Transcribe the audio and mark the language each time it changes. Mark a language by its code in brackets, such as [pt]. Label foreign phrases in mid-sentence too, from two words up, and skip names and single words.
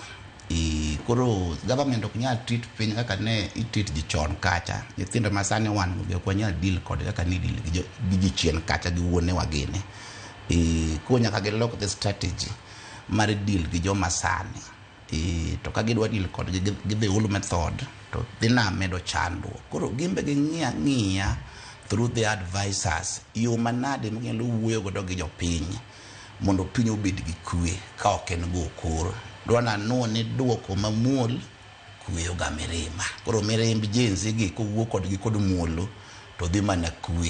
[luo] Koro government ok nyal treat piny kaka ne treat ji chon kacha. Nyithindo ma sani wan go ok nyal deal kod kaka ni deal gi ji chien kacha gi wuone wagene. Ko nyaka gilok [en] the strategy [luo] mar deal gi joma sani. To ka gidwa deal kod gi [en] the old method [luo] to dhina medo chando. Koro gimbe gi ng'iya [en] through the advisors [luo] yo manade monyalo wuoyo godo gi jopiny mondo piny obed gi kwe ka ok en go koro. Dwana ne duoko mamuol kuyo ga mirima. Koro mirimb jenzi gi kowuok kodgi kod muolo to dhi mana kwe.